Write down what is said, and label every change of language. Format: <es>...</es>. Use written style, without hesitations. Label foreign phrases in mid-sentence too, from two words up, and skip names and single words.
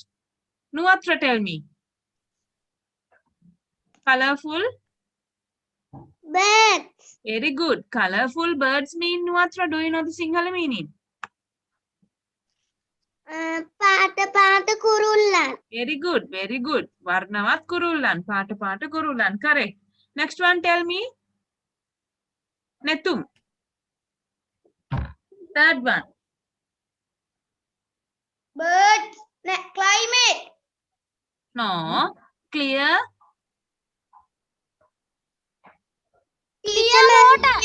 <en>Nuatra, tell me. Colorful. Birds. Very good. Colorful birds mean Nuatra. Do you know the Sinhala meaning?</en> <si>පාට කුරුල්ලන්.</si> <en>Very good. Very good.</en> <si>වර්ණවත් කුරුල්ලන්. පාට කුරුල්ලන්.</si> <en>Correct. Next one, tell me. Netum. Third one. Birds. Climate. No. Clear. Clear water.</en>